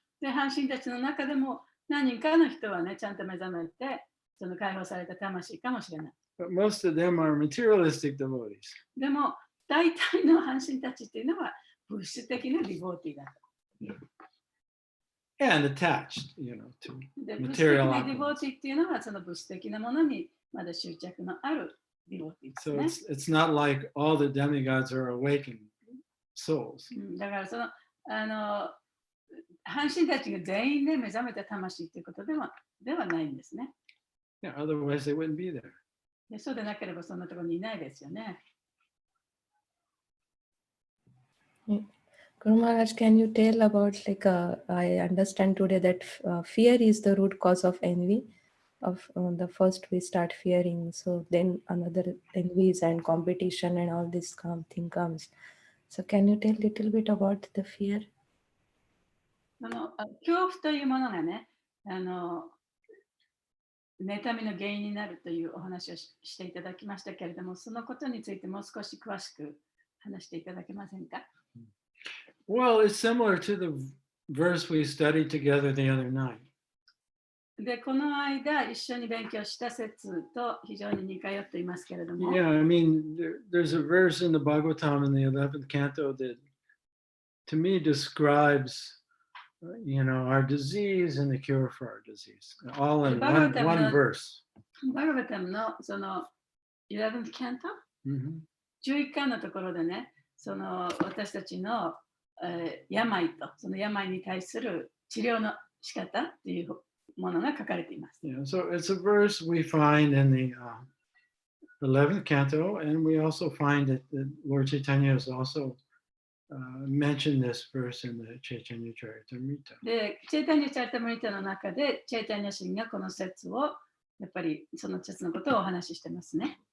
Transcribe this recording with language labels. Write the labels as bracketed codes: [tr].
[ja] で、半身たちの中でも何人かの人はね、ちゃんと目覚めて、その解放された魂かもしれない。 [en] But most of them are materialistic devotees. [ja] でも、大体の半身たちっていうのは物質的なディボーティーだと。 [en] And attached, to [ja] で、物質的 [en] material [ja] なディボー [en] opulence. [ja] ティーっていうのはその物質的なものにまだ執着のあるディボーティー [en] So [ja] ですね。 [en] it's not like all the demigods are awakened souls. [ja] だからその半身たちが全員で目覚めた魂っていうことではないんですね。 [en] Yeah, otherwise they wouldn't be there. [ja] でそうでなければそんなところにいないですよね。 [en] Guru Maharaj, can you tell about I understand today that fear is the root cause of envy. Of the first we start fearing, so then another envies and competition and all this thing comes. So can you tell a little bit about the fear? [ja] 恐怖というものがね、妬みの原因になるというお話をしていただきましたけれども、そのことについてもう少し詳しく話していただけませんか？ [en] Well, it's similar to the verse we studied together the other night. [ja] で、この間一緒に勉強した説と非常に似通っていますけれども、 [en] Yeah, I mean, there's a verse in the Bhagavatam in the 11th canto that to me describes our disease and the cure for our disease, all in Bhagavatam one no- verse. [ja] バガバタムのその [en] 11th canto、 Mhm. [ja] 11巻のところでね、その私たちの、病とその病に対する治療の仕方っていうものが書かれています。 [en] Yeah, so it's a verse we find in the 11th canto, and we also find that Lord Chaitanya has also mentioned this verse in the Chaitanya Charitamrita. [ja] で、チェイタニア・チャリタムリタの中で、チェイタニア神がこの説を、やっぱりその説のことをお話ししてますね。